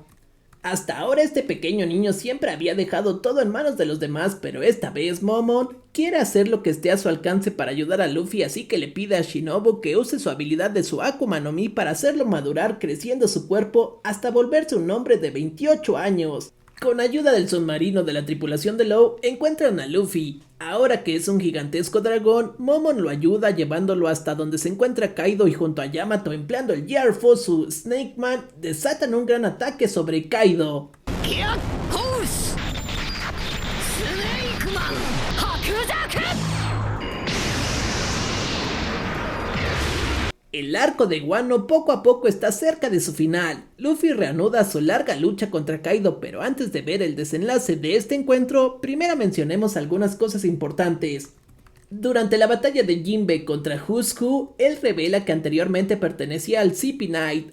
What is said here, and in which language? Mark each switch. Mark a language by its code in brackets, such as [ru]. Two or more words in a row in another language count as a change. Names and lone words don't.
[es] Hasta ahora este pequeño niño siempre había dejado todo en manos de los demás, pero esta vez Momon quiere hacer lo que esté a su alcance para ayudar a Luffy, así que le pide a Shinobu que use su habilidad de su Akuma no Mi para hacerlo madurar, creciendo su cuerpo hasta volverse un hombre de 28 años. Con ayuda del submarino de la tripulación de Law, encuentran a Luffy. Ahora que es un gigantesco dragón, Momon lo ayuda llevándolo hasta donde se encuentra Kaido y junto a Yamato empleando el Gear Fosu, Snake Man desatan un gran ataque sobre Kaido. [ja] ギアホーススネークマン白濁。 [es] El arco de Wano poco a poco está cerca de su final. Luffy reanuda su larga lucha contra Kaido, pero antes de ver el desenlace de este encuentro, primero mencionemos algunas cosas importantes. Durante la batalla de Jinbe contra Husku, él revela que anteriormente pertenecía al CP Knight.